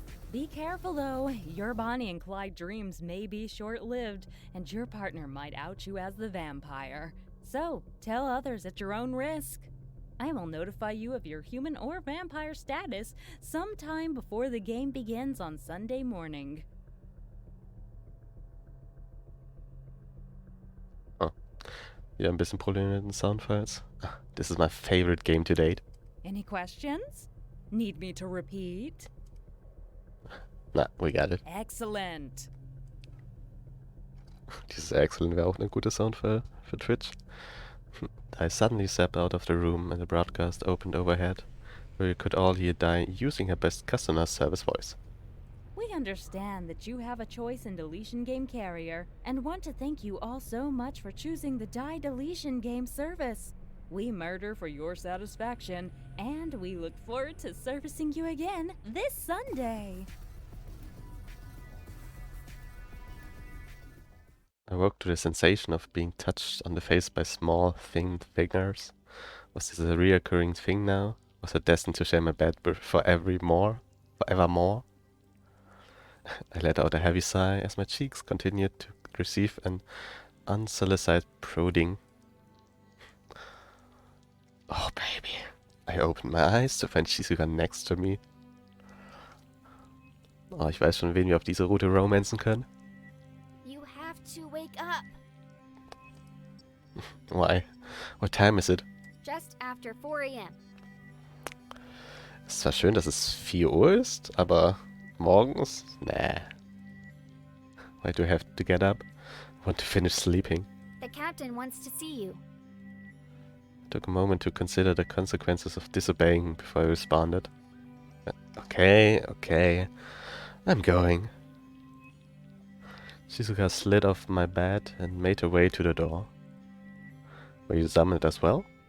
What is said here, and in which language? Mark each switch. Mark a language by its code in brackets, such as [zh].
[en] Be careful though, your Bonnie and Clyde dreams may be short-lived, and your partner might out you as the vampire. So, tell others at your own risk. I will notify you of your human or vampire status sometime before the game begins on Sunday morning. [de] Ja, ein bisschen Probleme mit den Soundfiles. [en] This is my favorite game to date. Any questions? Need me to repeat? Na, we got it. Excellent. [de] Dieses Excellent wäre auch eine gute Soundfile für Twitch. [en] I suddenly stepped out of the room and the broadcast opened overhead, where you could all hear Di using her best customer service voice. We understand that you have a choice in deletion game carrier and want to thank you all so much for choosing the Die Deletion game service. We murder for your satisfaction, and we look forward to servicing you again this Sunday. I woke to the sensation of being touched on the face by small, thin fingers. Was this a reoccurring thing now? Was I destined to share my bed forevermore? I let out a heavy sigh as my cheeks continued to receive an unsolicited prodding. Oh, baby. I opened my eyes to find Shizuka next to me. [de] Oh, ich weiß schon, wen wir auf diese Route romanzen können. [en] You have to wake up. Why? What time is it? Just after 4 a.m. [de] Es ist zwar schön, dass es 4 Uhr ist, aber morgens? [en] Nah. Why do I have to get up? I want to finish sleeping. The captain wants to see you. I took a moment to consider the consequences of disobeying before I responded. Okay. I'm going. Shizuka slid off my bed and made her way to the door. Were you summoned as well?